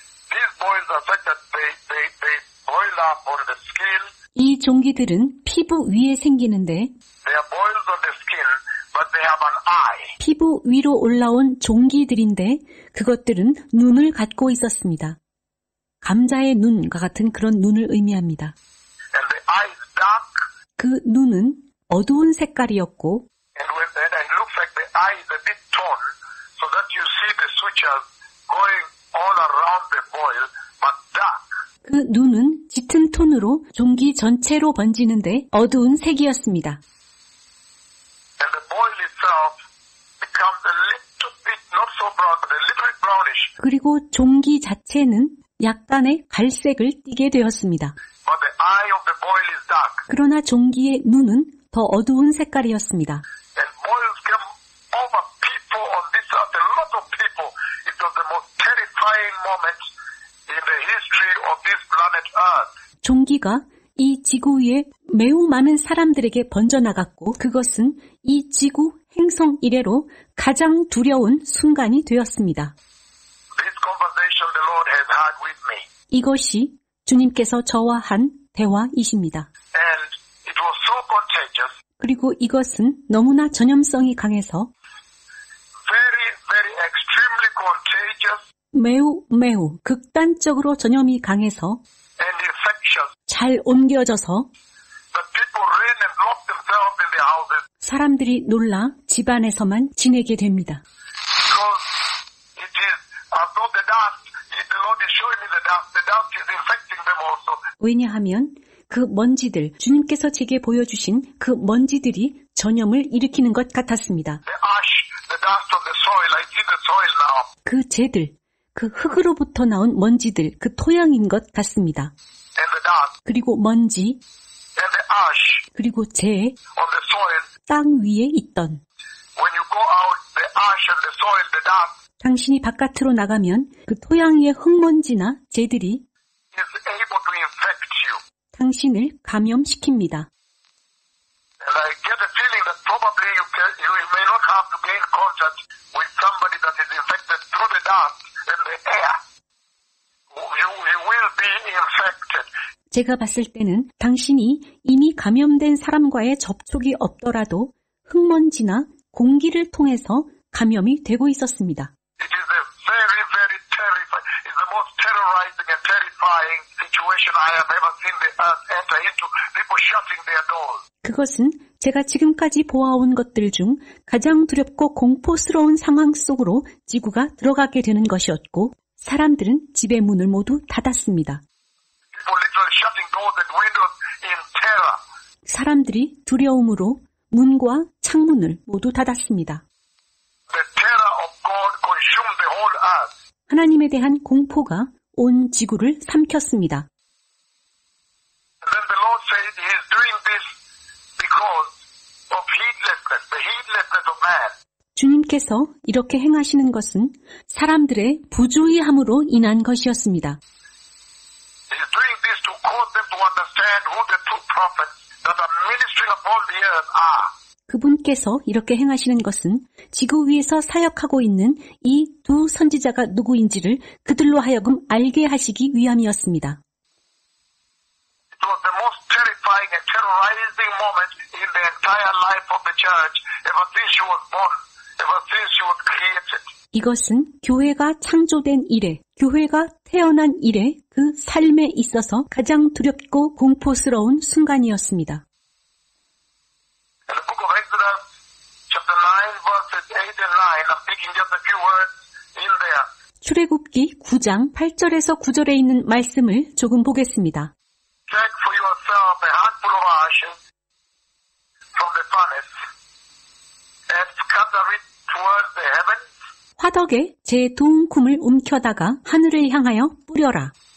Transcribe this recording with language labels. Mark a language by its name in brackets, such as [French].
[English] These boils are such that they boil up on the skin. [Korean] 이 종기들은 피부 위에 생기는데 [English] They are boils on the skin, but they have an eye. [Korean] 피부 위로 올라온 종기들인데 그것들은 눈을 갖고 있었습니다. 감자의 눈과 같은 그런 눈을 의미합니다. [English] And the eye is dark, [Korean] 그 눈은 어두운 색깔이었고 [English] and it looks like the eye is a bit torn, so that you see the sutures going all around the boil, but dark. [Korean] 그 눈은 짙은 톤으로 종기 전체로 번지는데 어두운 색이었습니다. [English] And the boil itself becomes a little bit, not so brown, but a little bit brownish. [Korean] 그리고 종기 자체는 약간의 갈색을 띠게 되었습니다. [English] But the eye of the boil is dark. [Korean] 그러나 종기의 눈은 더 어두운 색깔이었습니다. [English] And boils came over people on this earth, a lot of people. It was the most terrifying moment in the history of this planet Earth. [Korean] 종기가 이 지구 위에 매우 많은 사람들에게 번져나갔고 그것은 이 지구 행성 이래로 가장 두려운 순간이 되었습니다. [English] This conversation the Lord has had with me. [Korean] 이것이 주님께서 저와 한 대화이십니다. [English] And it was so contagious, [Korean] 그리고 이것은 너무나 전염성이 강해서 [English] very, very extremely contagious [Korean] 매우 극단적으로 전염이 강해서 [English] and infectious [Korean] 잘 옮겨져서 [English] that people ran and locked themselves in their houses [Korean] 사람들이 놀라 집안에서만 지내게 됩니다. [English] because it is as though the dust, the Lord is showing me the dust is infecting them also. [Korean] 왜냐하면 그 먼지들, 주님께서 제게 보여주신 그 먼지들이 전염을 일으키는 것 같았습니다. [English] The ash, the dust on the soil, I see the soil now. [Korean] 그 재들, 그 흙으로부터 나온 먼지들, 그 토양인 것 같습니다. [English] And the dust, [Korean] 그리고 먼지, [English] and the ash [Korean] 그리고 재, [English] on the soil. [Korean] 땅 위에 있던 [English] When you go out, the ash and the soil, the dust [Korean] 당신이 바깥으로 나가면 그 토양 위의 흙먼지나 재들이 [English] is able to infect you. [Korean] 당신을 감염시킵니다. [English] And I get a feeling that probably you may not have to gain contact with somebody that is infected through the dust and the air. You will be infected. [Korean] 제가 봤을 때는 당신이 이미 감염된 사람과의 접촉이 없더라도 흙먼지나 공기를 통해서 감염이 되고 있었습니다. [English] It is a very, very terrifying, it's the most terrorizing and terrifying situation I have ever seen the earth enter into, people shutting their doors. [Korean] 그것은 제가 지금까지 보아온 것들 중 가장 두렵고 공포스러운 상황 속으로 지구가 들어가게 되는 것이었고 사람들은 집의 문을 모두 닫았습니다. [English] People literally shutting doors and windows in terror. [Korean] 사람들이 두려움으로 문과 창문을 모두 닫았습니다. [English] The terror of God consumed the whole earth. [Korean] 하나님에 대한 공포가 온 지구를 삼켰습니다. [English] And then the Lord said He is doing this because of heedlessness, the heedlessness of man. [Korean] 주님께서 이렇게 행하시는 것은 사람들의 부주의함으로 인한 것이었습니다. [English] He is doing this to cause them to understand who the true prophets that are ministering upon the earth are. [Korean] 그분께서 이렇게 행하시는 것은 지구 위에서 사역하고 있는 이 두 선지자가 누구인지를 그들로 하여금 알게 하시기 위함이었습니다. [English] It was the most terrifying and terrorizing moment in the entire life of the church ever since she was born ever since you were created. [Korean] 이것은 교회가 창조된 이래, 교회가 태어난 이래 그 삶에 있어서 가장 두렵고 공포스러운 순간이었습니다. [English] In the book of Exodus, chapter 9, verses 8 and 9, I'm taking just a few words in there. [Korean] 출애굽기 9장 8절에서 9절에 있는 말씀을 조금 보겠습니다. [English] Take for yourself a handful of ashes from the furnace and scatter it towards the heavens. [Korean] 화덕에 제 도움kum을 움켜다가 하늘을 향하여 뿌려라.